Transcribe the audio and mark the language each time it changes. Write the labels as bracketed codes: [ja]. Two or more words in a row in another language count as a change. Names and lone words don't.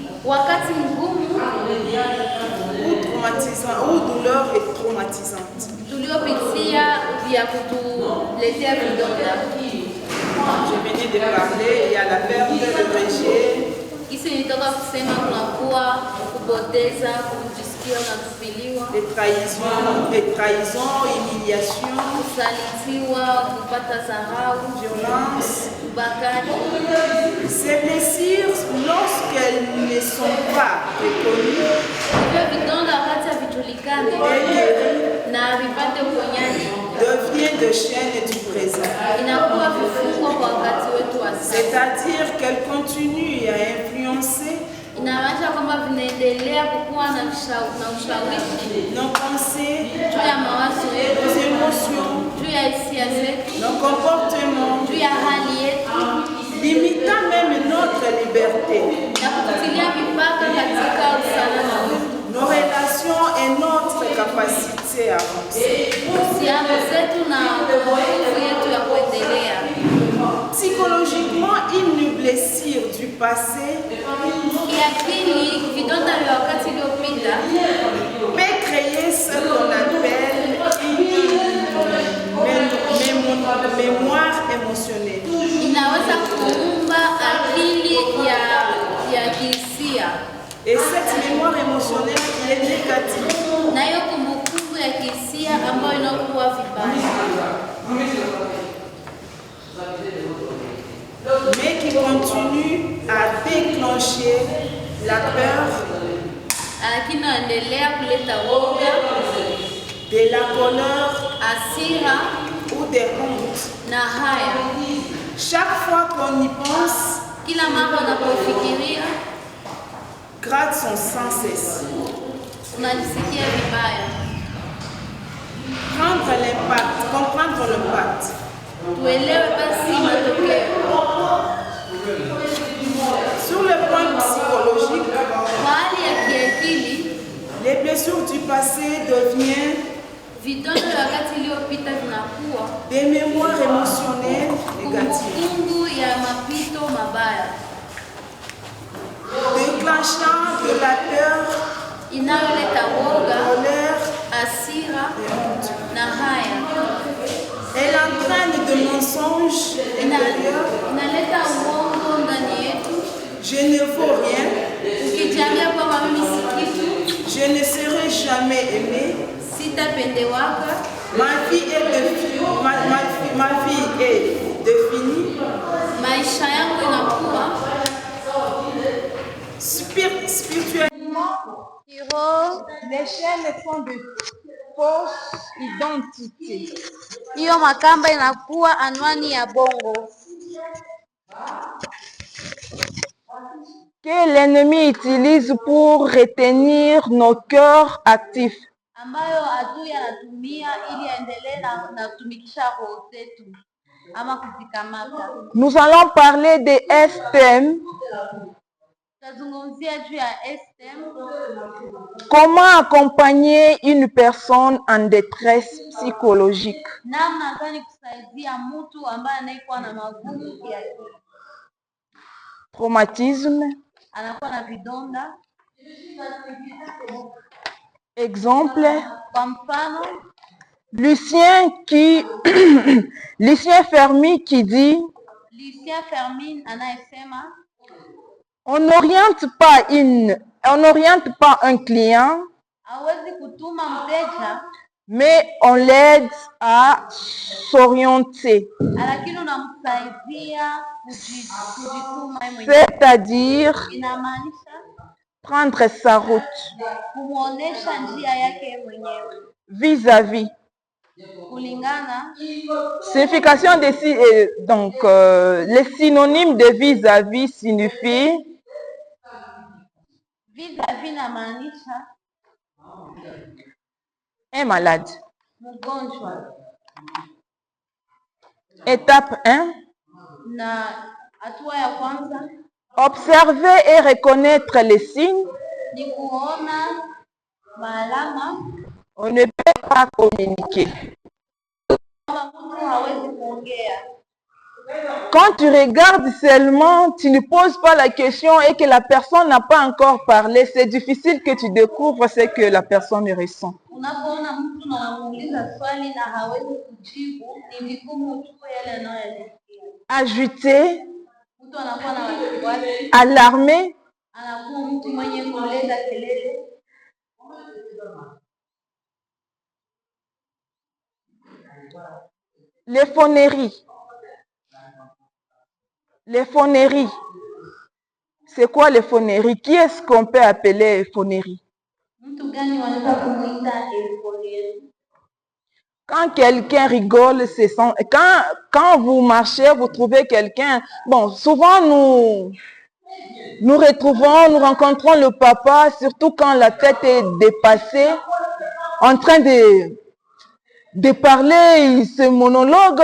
[sw] wakati mgumu [fr] ou traumatisant ou douleur est traumatisante. [sw] tuliopitia vya kutuletea vidonda. [fr] Je venais de parler, il y a la perte, le rejet. [sw] Kisi nitoka kusema kunakuwa kupoteza, kujisikia unatupiliwa, [fr] Les trahisons, humiliation, [sw] kusalitiwa, kupata dharau, [fr] violence. [sw] ubakaji. [fr] Ces blessures, lorsqu'elles ne sont pas reconnues, [sw] Hivyo vidonda wakati havijulikane na havipate uponyaji, [fr] deviennent de chaînes du présent. [sw] inakuwa vifungo kwa wakati wetu wa sasa. [fr] C'est-à-dire qu'elles continuent à influencer [sw] Inamaanisha kwamba vinaendelea kukuwa na ushawishi [fr] nos pensées, [sw] juu ya mawazo [fr] nos [sw] yetu, [fr] émotions, [sw] juu ya hisia zetu, [fr] nos comportements, [sw] juu ya hali yetu, [fr] limitant même notre liberté, [sw] na kututilia mipaka katika usalama wetu, [fr] nos relations et notre capacité à avancer. [sw] uhusiano zetu na nguvu yetu ya kuendelea. [fr] Psychologiquement, une blessure du passé [sw] Kiakili, vidonda vya wakati uliopita [fr] peut créer ce qu'on appelle une mémoire émotionnelle. [sw] inaweza kuumba akili ya kihisia, [fr] Et cette mémoire émotionnelle qui est négative [sw] na hiyo kumbukumbu ya kihisia ambayo inakuwa vibaya, [fr] mais qui continue à déclencher la peur, [sw] lakini inaendelea kuleta woga, [fr] de la colère [sw] hasira [fr] ou des hontes. [sw] na haya. [fr] Chaque fois qu'on y pense, [sw] Kila mara unapofikiria [fr] gratte son sans cesse. [sw] unajisikia vibaya. [fr] Prendre l'impact, comprendre l'impact. [sw] Tuelewe basi matokeo. [fr] Sur le plan psychologique, [sw] Kwa hali ya kiakili, [fr] les blessures du passé deviennent [sw] vidonda vya wakati iliyopita vinakuwa [fr] des mémoires émotionnelles négatives, [sw] kumbukumbu ya mapito mabaya [fr] déclenchant de la peur, [sw] inayoleta woga, [fr] colère [sw] hasira [fr] et honte. [sw] na haya. [fr] Elle entraîne de mensonges intérieurs. [sw] Inaleta uongo ndani yetu, [fr] Je ne vaux rien, [sw] ukijiambia kwamba mimi si kitu, [fr] je ne serai jamais aimé, [sw] sitapendewaka, [fr] ma vie est définie. [sw] maisha yangu inakuwa [fr] Spirituellement, [sw] kiroho. [fr] les chaînes sont de fausses identités. [sw] Hiyo makamba inakuwa anwani ya bongo [fr] Que l'ennemi utilise pour retenir nos cœurs actifs. [sw] ambayo adui anatumia ili aendelee na kutumikisha roho zetu ama kuzikamata. [fr] Nous allons parler de STM. [sw] Tutazungumzia juu ya STM, [fr] Comment accompagner une personne en détresse psychologique? [sw] namna gani kusaidia mtu ambaye anayekuwa na magumu ya akili, [fr] Traumatisme. [sw] anakuwa na vidonda. [fr] Exemple, [sw] Kwa mfano, [fr] Lucien Fermi qui dit [sw] Lucien Fermin anayesema [fr] on n'oriente pas un client, [sw] hawezi kutuma mteja, [fr] mais on l'aide à s'orienter. [sw] lakini unamsaidia kujituma yeye mwenyewe. [fr] C'est-à-dire [sw] Inamaanisha [fr] prendre sa route [sw] kumuonesha njia yake mwenyewe [fr] vis-à-vis. [sw] kulingana. [fr] Signification de les synonymes de vis-à-vis signifient [sw] Vis-à-vis inamaanisha [fr] un malade. [sw] mgonjwa, [fr] Étape 1. [sw] na hatua ya kwanza [fr] Observer et reconnaître les signes. [sw] ni kuona maalama [fr] On ne peut pas communiquer. [sw] kwamba mtu hawezi kuongea. [fr] Quand tu regardes seulement, tu ne poses pas la question et que la personne n'a pas encore parlé, c'est difficile que tu découvres ce que la personne ressent. [sw] Unapoona mtu na unamuuliza swali na hawezi kujibu, ni vigumu ujue yale anayoyasikia. [fr] Agité, [sw] Mtu anakuwa na wasiwasi, [fr] alarmé, [sw] anakuwa mtu mwenye kuleta kelele. [fr] l'effronterie. L'effronterie. C'est quoi l'effronterie? Qui est-ce qu'on peut appeler effronterie? [sw] Mtu gani wanaweza kumuita euphonier? [fr] Quand quelqu'un rigole, c'est quand vous marchez, vous trouvez quelqu'un. Bon, souvent nous rencontrons le papa, surtout quand la tête est dépassée, en train de parler ce monologue.